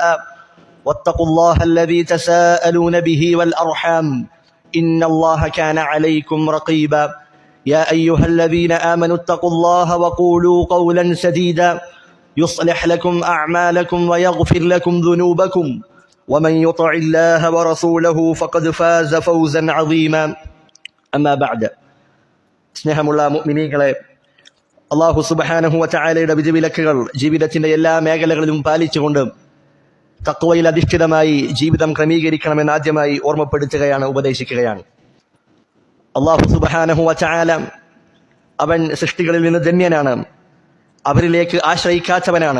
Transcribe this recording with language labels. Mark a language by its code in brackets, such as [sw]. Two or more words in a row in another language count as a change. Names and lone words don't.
[ar] واتقوا الله الذي تساءلون به والأرحام إن الله كان عليكم رقيبا يا أيها الذين آمنوا اتقوا الله وقولوا قولا سديدا يصلح لكم أعمالكم ويغفر لكم ذنوبكم ومن يطع الله ورسوله فقد فاز فوزا عظيما أما بعد [ml] സ്നേഹമുള്ള മുഅ്മിനീങ്ങളെ, അല്ലാഹു സുബ്ഹാനഹു വ തആലയുടെ വിധിവിലക്കുകൾ ജീവിതത്തിന്റെ എല്ലാ മേഖലകളിലും പാലിച്ചുകൊണ്ട് തഖ്വയിൽ അധിഷ്ഠിതമായി ജീവിതം ക്രമീകരിക്കണമെന്ന് ആദ്യമായി ഓർമ്മപ്പെടുത്തുകയാണ്, ഉപദേശിക്കുകയാണ്. [ar] الله سبحانه وتعالى [ml] അവൻ സൃഷ്ടികളിൽ നിന്ന് ധന്യനാണ്, അവരിലേക്ക് ആശ്രയിക്കാത്തവനാണ്.